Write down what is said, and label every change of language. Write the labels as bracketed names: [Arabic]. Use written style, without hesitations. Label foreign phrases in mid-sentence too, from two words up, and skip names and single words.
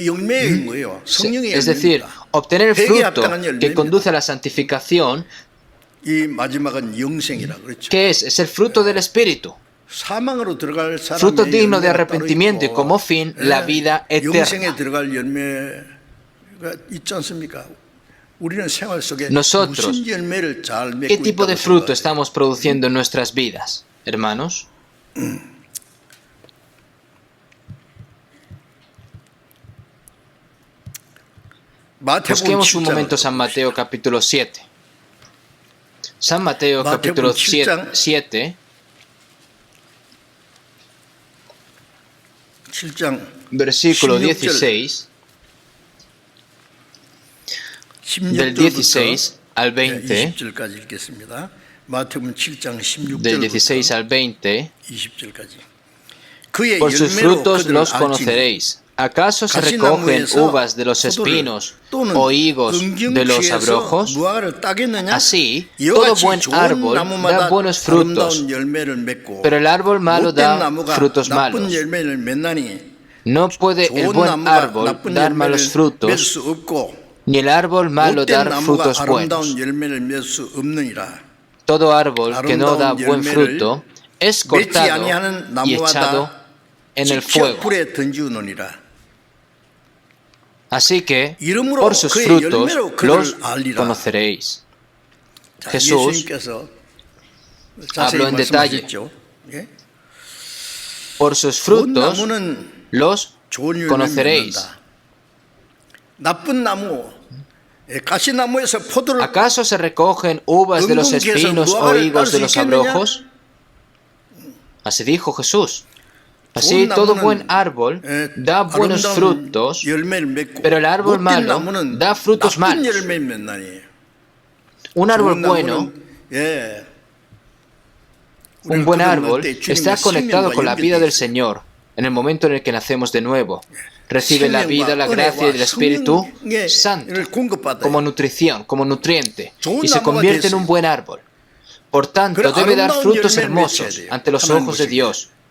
[Spanish] Es decir, obtener el fruto que conduce a la santificación [Korean] 이 마지막은 영생이라 그렇죠. [Spanish] ¿Qué es? Es el fruto del Espíritu. [Korean] 사망으로 들어갈 [Spanish] Fruto [Korean] 사람의 [Spanish] digno de [Korean] 열매가 따로 [Spanish] arrepentimiento y [Korean] 있고, [Spanish] como fin la vida [Korean] 영생에 [Spanish] eterna. [Korean] 들어갈 열매가 있지 않습니까? 우리는 생활 속에 [Spanish] Nosotros, [Korean] 무슨 열매를 잘 [Spanish] ¿Qué [Korean] 맺고 [Spanish] tipo de [Korean] 있다고 [Spanish] fruto [Korean] 생각해요? [Spanish] estamos produciendo en nuestras vidas, hermanos? [Korean] 마태복음 [Spanish] Busquemos un [Korean] 7장을 [Spanish] momento San Mateo capítulo 7. San Mateo capítulo 7, [Korean] 7장 [Spanish] versículo [Korean] 16절, [Spanish] 16, del 16 al 20, [Korean] 20절까지 읽겠습니다. 마태복음 7장 16절부터 [Spanish] del 16 al 20, [Korean] 20절까지. 그의 [Spanish] por sus [Korean] 열매로 [Spanish] frutos [Korean] 그들을 [Spanish] los [Korean] 알지니 [Spanish] conoceréis. ¿Acaso se recogen [Korean] 가시나무에서 [Spanish] uvas de los [Korean] 포도를 [Spanish] espinos [Korean] 또는 [Spanish] o higos de los [Korean] 음경추에서 [Spanish] abrojos? [Korean] 무화과를 따겠느냐? [Spanish] Así, [Korean] 이와 [Spanish] todo [Korean] 같이 [Spanish] buen [Korean] 좋은 [Spanish] árbol [Korean] 나무마다 [Spanish] da buenos frutos, [Korean] 아름다운 열매를 맺고 [Spanish] pero el árbol malo [Korean] 못된 [Spanish] da [Korean] 나무가 [Spanish] frutos [Korean] 나쁜 [Spanish] malos. [Korean] 열매를 맺나니 [Spanish] No puede el [Korean] 좋은 [Spanish] buen [Korean] 나무가 [Spanish] árbol [Korean] 나쁜 [Spanish] dar [Korean] 열매를 [Spanish] malos [Korean] 맺을 [Spanish] frutos, [Korean] 수 없고 [Spanish] ni el árbol malo [Korean] 못된 [Spanish] dar [Korean] 나무가 [Spanish] frutos buenos. [Korean] 아름다운 열매를 맺을 수 없느니라. [Spanish] Todo árbol que no da [Korean] 아름다운 [Spanish] buen [Korean] 열매를 [Spanish] fruto es [Korean] 맺지 [Spanish] cortado [Korean] 아니하는 [Spanish] y echado [Korean] 나무마다 [Spanish] en el [Korean] 직접 [Spanish] fuego. [Korean] 불에 던지우느니라. [Spanish] Así que [Korean] 이름으로 [Spanish] por sus [Korean] 그의 [Spanish] frutos [Korean] 열매로 [Spanish] los [Korean] 그들을 알리라. [Spanish] conoceréis. [Korean] 자, [Spanish] Jesús [Korean] 예수님께서 자세히 [Spanish] habló en detalle. [Korean] 말씀하셨죠. 예? [Spanish] Por sus [Korean] 좋은 [Spanish] frutos [Korean] 나무는 [Spanish] los [Korean] 좋은 열매를 [Spanish] conoceréis. [Korean] 맺는다. 나쁜 나무, 가시나무에서 포도를 [Spanish] ¿Acaso se recogen uvas de los espinos o higos de los abrojos? Así dijo Jesús. Así [Korean] 좋은 [Spanish] todo [Korean] 나무는, [Spanish] buen árbol da buenos [Korean] 아름다운 [Spanish] frutos, [Korean] 열매를 맺고 [Spanish] pero el árbol [Korean] 못된 [Spanish] malo [Korean] 나무는 [Spanish] da frutos [Korean] 나쁜 [Spanish] malos. [Korean] 열매를 맺나니. [Spanish] Un árbol [Korean] 좋은 [Spanish] bueno, [Korean] 나무는, 예, [Spanish] un [Korean] 우리가 [Spanish] buen [Korean] 그걸 [Spanish] árbol, [Korean] 먹을 때 [Spanish] está [Korean] 주님과 [Spanish] conectado [Korean] 생명과 [Spanish] con la vida [Korean] 연결돼 [Spanish] del [Korean] 있어요. [Spanish] Señor en el momento en el que nacemos de nuevo. Recibe la vida, la gracia y el Espíritu Santo como nutrición, como nutriente, y se convierte en un buen árbol. Por tanto, debe dar frutos hermosos ante los ojos de Dios.